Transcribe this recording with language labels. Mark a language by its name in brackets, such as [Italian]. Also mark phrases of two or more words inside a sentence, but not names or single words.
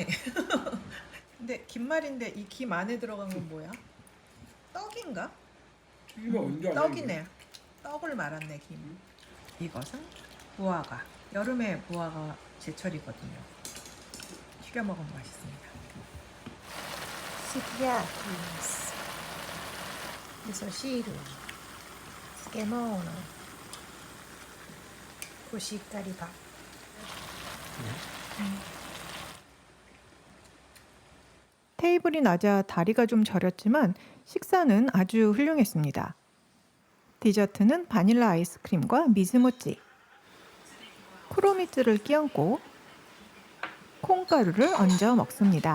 [Korean] 근데 김말인데 이 김 안에 들어간 건 뭐야? 떡인가? 튀김은 언제 하냐, 떡이네. 떡을 말았네 김. 이것은 무화과. 여름에 무화과 제철이거든요. 튀겨 먹으면 맛있습니다. [Japanese] すき焼きです味噌汁漬物おしっかりば [Korean] 테이블이 낮아 다리가 좀 저렸지만 식사는 아주 훌륭했습니다. 디저트는 바닐라 아이스크림과 미즈모찌, 크로미츠를 끼얹고 콩가루를 얹어 먹습니다.